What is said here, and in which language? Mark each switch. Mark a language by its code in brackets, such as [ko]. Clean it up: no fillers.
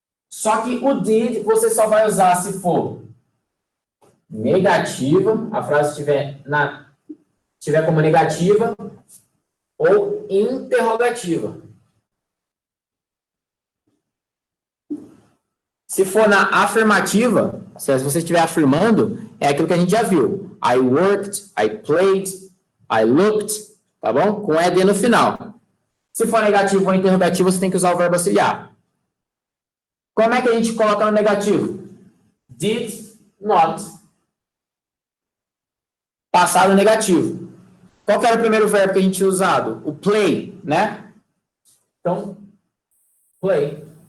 [pt] Só que o did você só vai usar se for negativa, a frase tiver como negativa, ou interrogativa. Se for na afirmativa, se você estiver afirmando, é aquilo que a gente já viu. [en] I worked, I played, I looked, [pt] tá bom? Com ED no final. Se for negativo ou interrogativo, você tem que usar o verbo auxiliar. Como é que a gente coloca no negativo? [en] Did not. [pt] Passado negativo. Qual que era o primeiro verbo que a gente tinha usado? O play, né? Então, play.